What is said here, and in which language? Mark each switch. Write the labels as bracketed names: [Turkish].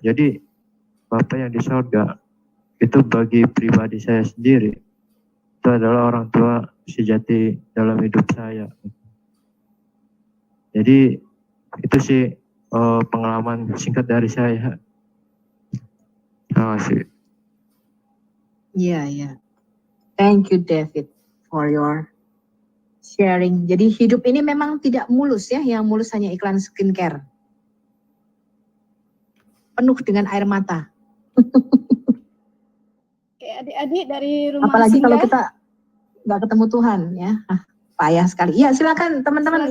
[Indonesian] Jadi Bapa yang di surga itu bagi pribadi saya sendiri, itu adalah orang tua sejati dalam hidup saya. Jadi itu sih pengalaman singkat dari saya. Terima kasih. Iya. [English] Thank you David for your sharing. [Indonesian] Jadi hidup ini memang tidak mulus ya, yang mulus hanya iklan skincare. Penuh dengan air mata. Oke, adik-adik dari rumah Apalagi kalau singgah. kita nggak ketemu Tuhan ya. Payah sekali. Ya silakan teman-teman